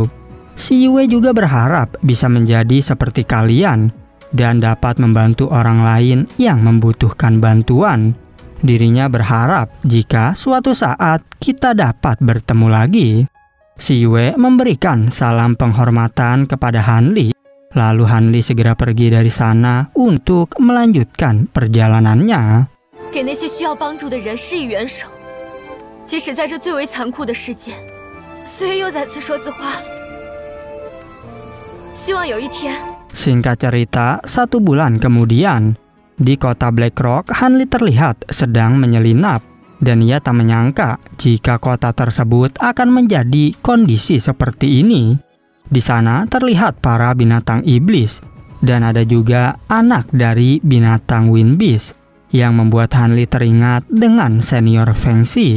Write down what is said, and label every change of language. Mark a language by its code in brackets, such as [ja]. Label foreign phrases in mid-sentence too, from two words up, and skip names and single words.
[id] Si Yue juga berharap bisa menjadi seperti kalian dan dapat membantu orang lain yang membutuhkan bantuan. Dirinya berharap jika suatu saat kita dapat bertemu lagi. Si Yue memberikan salam penghormatan kepada Hanli. Lalu Hanli segera pergi dari sana untuk melanjutkan perjalanannya. [zh] 给那些需要帮助的人施以援手，即使在这最为残酷的世界。四月又再次说字话了，希望有一天。 [id] Singkat cerita, 1 bulan kemudian, di kota Black Rock, Hanli terlihat sedang menyelinap. Dan ia tak menyangka jika kota tersebut akan menjadi kondisi seperti ini. Di sana terlihat para binatang iblis, dan ada juga anak dari binatang Wind Beast, yang membuat Hanli teringat dengan senior Feng Shi.